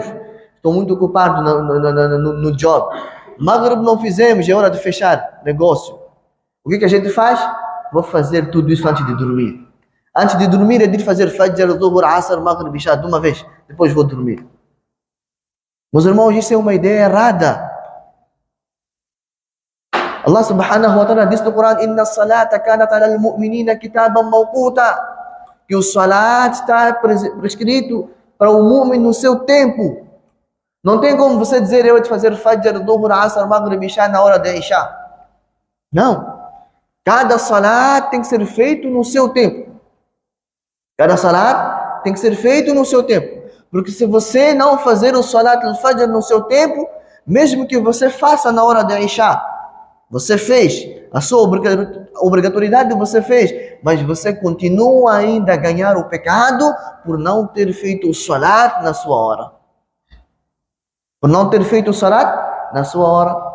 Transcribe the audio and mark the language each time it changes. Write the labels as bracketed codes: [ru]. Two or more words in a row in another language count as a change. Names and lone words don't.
[pt] Estou muito ocupado no job. Maghrib não fizemos, é hora de fechar negócio. O que a gente faz? Vou fazer tudo isso antes de dormir. Antes de dormir é de fazer Fajr, Zuhur, Asr, Maghrib, Isha de uma vez. Depois vou dormir. Meus irmãos, isso é uma ideia errada. [ar] الله سبحانه وتعالى [pt] diz no Coran: [ar] إن الصلاة كانت على المؤمنين كتابا موقوتا. [pt] Que o salat está prescrito para o mu'min no seu tempo. Não tem como você dizer: eu vou te fazer Fajr, Dhuhr, Asr, Maghrib, Isha na hora de Isha. Não. Cada salat tem que ser feito no seu tempo. Cada salat tem que ser feito no seu tempo. Porque se você não fazer o [ar] صلاة الفجر [pt] no seu tempo, mesmo que você faça na hora de Isha, você fez, a sua obrigatoriedade você fez, mas você continua ainda a ganhar o pecado por não ter feito o salat na sua hora. Por não ter feito o salat na sua hora.